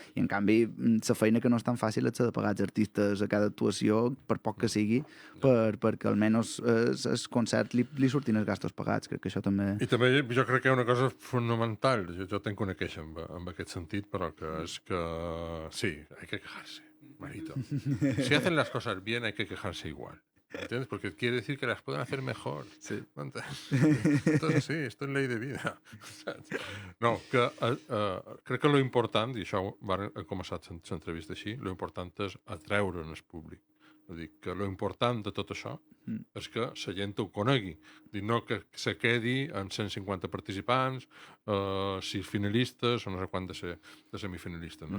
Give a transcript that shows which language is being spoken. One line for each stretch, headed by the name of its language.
Catalan: I en canvi la feina que no és tan fàcil és de pagar els artistes a cada actuació, per poc que sigui, perquè almenys el concert li surtin els gastos pagats. Crec que això també... I també jo crec que hi ha una cosa fonamental, jo tenc una queixa en aquest sentit, però que és que sí,
Spanish: hay que quejarse. Marito. Si hacen las cosas bien, hay que quejarse igual. ¿Entiendes? Porque quiere decir que las pueden hacer mejor. Sí. Entonces, sí, esto es ley de vida.
Catalan: No, que crec que lo important, i això va començar l'entrevista així, lo important és atreure en el públic. És dir, que lo important de tot això és que la gent ho conegui. Dir, no que se quedi en 150 participants, 6 finalistes o no sé quant de semifinalistes, no?